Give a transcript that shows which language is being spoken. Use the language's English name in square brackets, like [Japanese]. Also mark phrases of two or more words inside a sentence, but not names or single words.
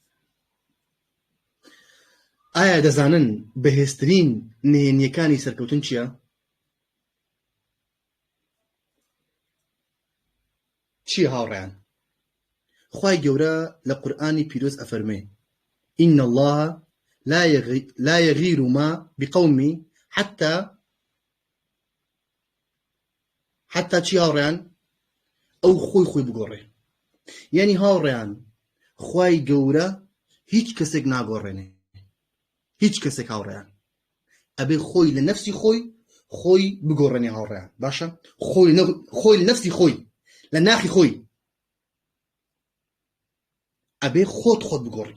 [Central Kurdish] ئایا دەزانن بەهێزترین نهێنیەکانی سەرکەوتن چییە؟ چی هاوڕێیان؟ خوای گەورە لە قورئانی پیرۆز ئەفەرمێ [Arabic] إن الله لا يغير ما بقوم حتى [Central Kurdish] چی هاوڕێیان؟ ئەو خۆی بگۆڕێ. یعنی هاوڕێیان خوای گەورە هیچ کەسێک ناگۆڕێنێ، هیچ کەسێک. هاوڕێیان ئەبێ خۆی لە نەفسی خۆی بگۆڕێنێ. هاوڕێیان باشە؟ خۆی لە نەفسی خۆی، لە ناخی خۆی ئەبێ خۆت بگۆڕی.